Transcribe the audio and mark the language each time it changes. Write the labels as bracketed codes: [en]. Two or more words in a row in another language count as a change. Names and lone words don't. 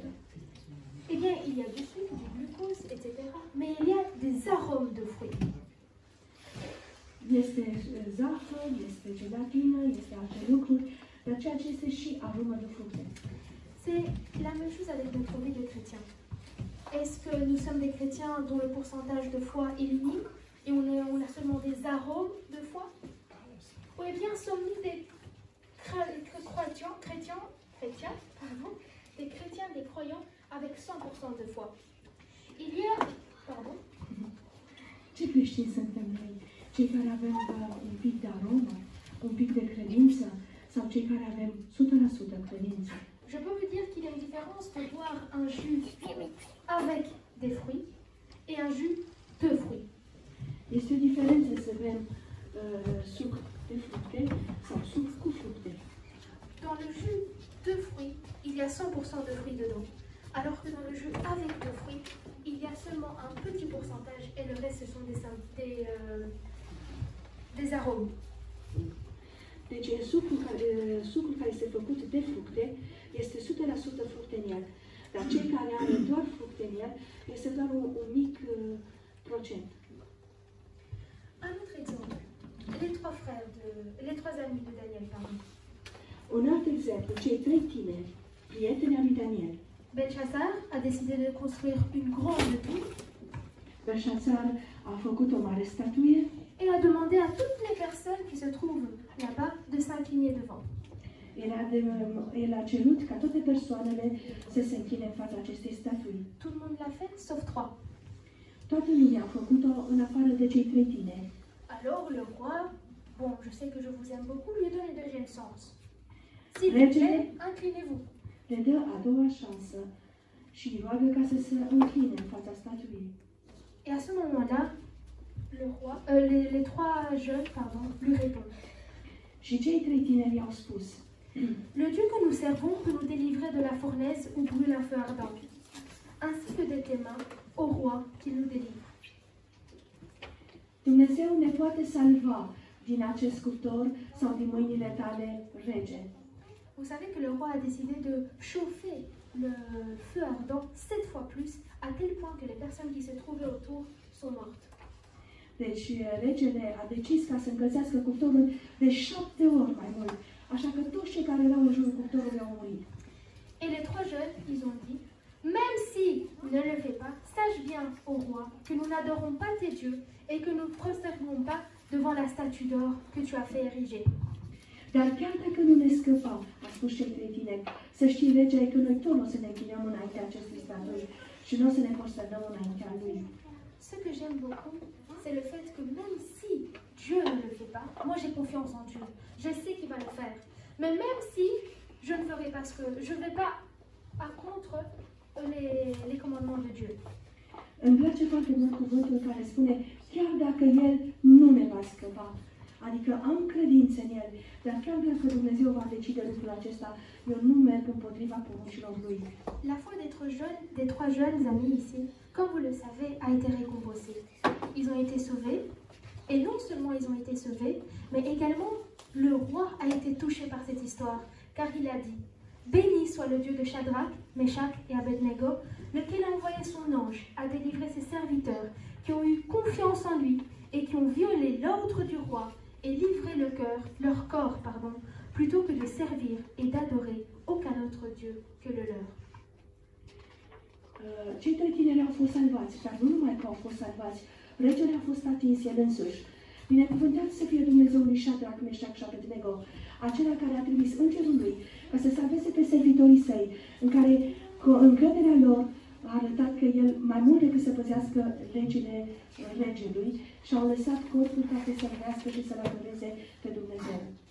[fr] Eh bien, il y a du sucre, du glucose, etc. Mais il y a des arômes de fruits. [ro] Este zahăr, este gelatină, este alte lucruri, dar ceea ce este și aromă de fructe. [fr] C'est la même chose avec notre vie de chrétien. Est-ce que nous sommes des chrétiens dont le pourcentage de foi est minime et on a seulement des arômes de foi? Ou bien sommes-nous des chrétiens, des croyants avec 100% de foi? Il y a... Pardon? [ro] Ce creștini suntem noi? Cei care avem un pic de aromă, un pic de credință sau cei care avem 100% credință? [fr] Je peux vous dire qu'il y a une différence de boire un jus avec des fruits et un jus de fruits. [ro] Este o diferență să bem suc de fructe sau suc cu fructe. [fr] Dans le jus de fruits, il y a 100% de fruits dedans. Alors que dans le jus avec de fruits, il y a seulement un petit pourcentage et le reste ce sont des arômes. [ro] Deci sucul care este făcut de fructe este 100% fructe în el. Dar cel care are doar fructe în el este doar un mic procent. [fr] Un autre exemple. Les trois amis de Daniel, pardon. [ro] Un alt exemplu, cei trei tineri, prieteni ai lui Daniel. [fr] Belshazzar a décidé de construire une grande tour. [ro] Belșațar A făcut o mare statuie [fr] et a demandé à toutes les personnes qui se trouvent là-bas de s'incliner devant. [ro] El a cerut ca toate persoanele să se închine în fața acestei statui. [fr] Tout le monde l'a fait, sauf 3. [ro] Toată lumea a făcut-o în afară de cei 3 tineri. [fr] Alors le roi, bon, je sais que je vous aime beaucoup, lui donne une deuxième chance. S'il vous [ro] Regele [fr] plaît, inclinez-vous. [ro] le dă a doua șansă și îi roagă ca să se închine în fața statuii. [fr] Et à ce moment-là, le roi, les 3 jeunes, pardon, lui répondent. [ro] Și cei 3 tineri i-au spus: [fr] Le Dieu que nous servons peut nous délivrer de la fournaise où brûle un feu ardent, ainsi que de tes mains, ô roi, qui nous délivre. [ro] Dumnezeu ne poate salva din acest cuptor sau din mâinile tale, rege. [fr] Vous savez que le roi a décidé de chauffer le feu ardent 7 fois plus, à tel point que les personnes qui se trouvaient autour sont mortes. [ro] Deci regele a decis ca să încălzească cuptorul de 7 ori mai mult, așa că toți cei care erau în jurul cuptorului au murit. [fr] Et les 3 jeunes, ils ont dit, même si ne le fais pas, sache bien, ô roi, que nous n'adorons pas tes dieux et que nous ne prosternons pas devant la statue d'or que tu as fait ériger. [ro] Dar chiar dacă nu ne scăpăm, a spus cei 3 tineri, să știi, rege, că noi tot nu o să ne închinăm înaintea acestui statui și nu o să ne prosternăm înaintea lui. [fr] Ce que j'aime beaucoup, c'est le fait que même si Dieu ne le fait pas, moi j'ai confiance en Dieu. Je sais qu'il va le faire. Mais même si je ne ferai pas ce que... Je ne vais pas à contre les commandements de Dieu. [ro] Îmi place foarte mult cuvântul care spune, chiar dacă El nu ne va scăpa, adică am credință în El, dar chiar dacă Dumnezeu va decide lucrul acesta, eu nu merg împotriva poruncilor Lui. [fr] La foi des 3 jeunes amis ici, comme vous le savez, a été récompensée. Ils ont été sauvés, et non seulement ils ont été sauvés, mais également le roi a été touché par cette histoire, car il a dit, béni soit le Dieu de Shadrach, Meshach et Abednego, lequel a envoyé son ange à délivrer ses serviteurs qui ont eu confiance en lui et qui ont violé l'ordre du roi et livré leur corps, plutôt que de servir et d'adorer aucun autre Dieu que le leur. [ro] Cei 3 tineri au fost salvați, dar nu numai că au fost salvați, regele a fost atins el însuși. Binecuvântat să fie Dumnezeul lui Shadrach, Meshach și Abednego, acela care a trimis îngerul lui ca să salveze pe servitorii săi, în care cu încrederea lor a arătat că el, mai mult decât să păzească legile regelui, și-au lăsat corpul ca să servească și să-L adoreze pe Dumnezeu.